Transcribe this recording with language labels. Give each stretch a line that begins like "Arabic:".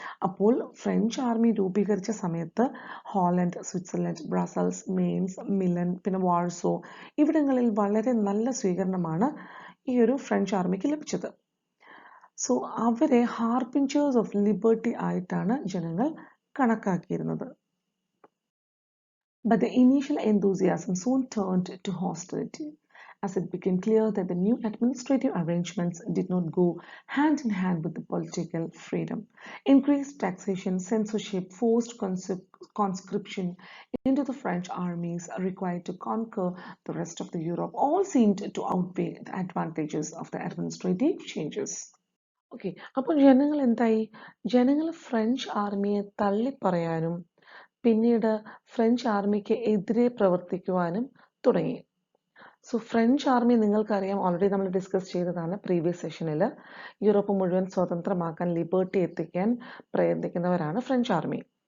Malayalam: അപ്പോൾ French army രൂപീകരിച്ച സമയത്ത് Holland, Switzerland, Brussels, mains, Milan, പിന്നെ വാഴ്സോ ഇവിടങ്ങളിൽ വളരെ നല്ല സ്വീകരണമാണ് ഈ ഒരു ഫ്രഞ്ച് ആർമിക്ക് ലഭിച്ചത്. സോ അവരെ
English: harbingers of liberty
Malayalam: ആയിട്ടാണ് ജനങ്ങൾ കണക്കാക്കിയിരുന്നത്.
English: But the initial enthusiasm soon turned to hostility, as it became clear that the new administrative arrangements did not go hand in hand with the political freedom. Increased taxation, censorship, forced conscription into the French armies required to conquer the rest of the Europe all seemed to outweigh the advantages of the administrative changes.
Malayalam: Okay, അപ്പോൾ ജനങ്ങൾ എന്തായി? ജനങ്ങൾ French ആർമിയെ തള്ളിപ്പറയാനും പിന്നീട് French ആർമിക്ക് എതിരെ പ്രവർത്തിക്കുവാനും തുടങ്ങി. So French army നിങ്ങൾക്കറിയാം, already നമ്മൾ discuss ചെയ്തതാണ് പ്രീവിയസ് സെഷനിൽ. യൂറോപ്പ് മുഴുവൻ സ്വതന്ത്രമാക്കാൻ, ലിബർട്ടി എത്തിക്കാൻ പ്രയത്നിക്കുന്നവരാണ് ഫ്രഞ്ച് ആർമി.